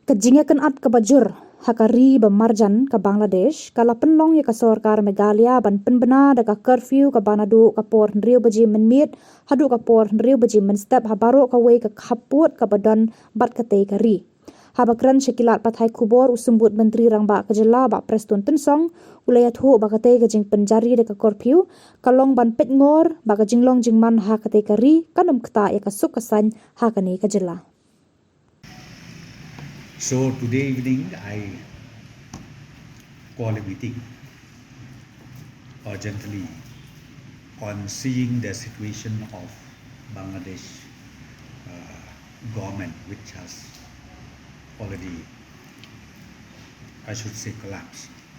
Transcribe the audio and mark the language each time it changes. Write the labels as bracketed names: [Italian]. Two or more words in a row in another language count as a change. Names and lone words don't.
[Khasi] Ka Jingiakynad ka bajur hakari ba Marjan ka Bangladesh kala pynlong ya ka Sorkar Meghalaya ban Pynbna Korphiw ka naduh ka por nriu baje mynmiet haduh ka por nriu baje mynstep baroh kawei ka khappud ka badan bat katei kari. Haba kren syakilat pathai Khubor Symbud Myntri Rangbah ka Jylla ba prestone tynsong iathuh ba katei ka jingpynjari ka Korphiw kalong ban peitngor ba ka jinglong jingman ha katei kari kanum ktah ya ka suk kasan ha kani ka Jylla. [English] So today evening I call a meeting urgently on seeing the situation of Bangladesh government, which has already, I should say, collapsed.